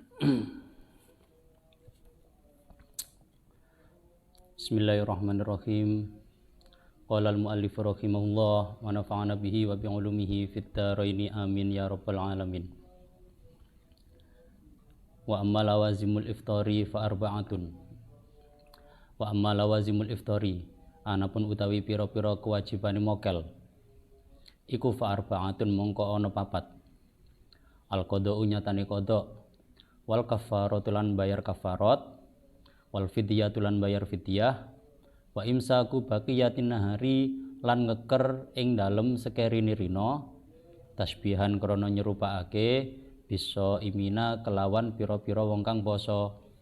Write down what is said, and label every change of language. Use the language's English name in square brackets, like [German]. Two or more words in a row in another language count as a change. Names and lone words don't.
[Arabic] Bismillahirrahmanirrahim. قال المؤلف رحمه الله ونفعنا به وبعلومه في الدارين آمين يا رب العالمين. وأما لوازم الإفطار فأربعة. وأما لوازم الإفطار, [Javanese] anapun utawi pira-pira kewajibane mokel, iku fa arba'atun mongko ana papat. Al-qada'u nyatane qada, wal kafaratu lan bayar kafarat, wal fidyatu lan bayar fidyah, [Arabic] وإمساك بقية النهار [Javanese] lan ngeker ing dalem sekerine rina, tasbihan krana nyerupakake bisa imina kelawan pira-pira wong kang poso.